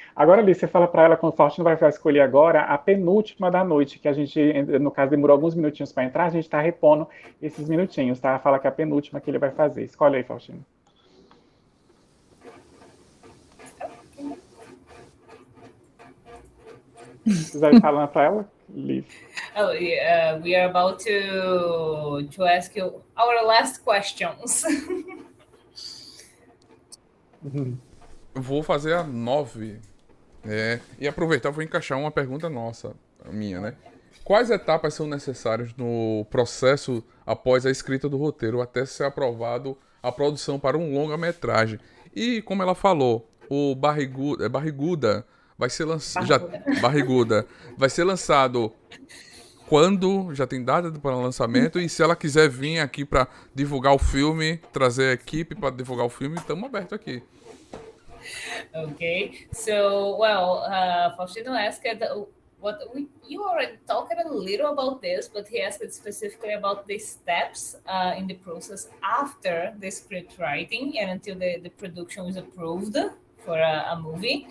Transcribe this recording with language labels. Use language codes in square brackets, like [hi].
[pt] Agora, Liz, você fala para ela, quando o Faustino vai escolher agora, a penúltima da noite, que a gente, no caso, demorou alguns minutinhos para entrar, a gente está repondo esses minutinhos, tá? Fala que é a penúltima que ele vai fazer. Escolhe aí, Faustino. Você vai falando para ela, Liz? [en] Oh, yeah, we are about to ask you our last questions. [pt] Vou fazer a 9. E aproveitar, vou encaixar uma pergunta nossa, minha, né? Quais etapas são necessárias no processo após a escrita do roteiro até ser aprovado a produção para um longa-metragem? E, como ela falou, o Barriguda vai ser lançado... Barriguda vai ser lançado quando? Já tem data para o lançamento? E se ela quiser vir aqui para divulgar o filme, trazer a equipe para divulgar o filme, estamos abertos aqui. [en] Okay, so Faustino asked you already talked a little about this, but he asked specifically about the steps in the process after the script writing and until the production is approved for a movie.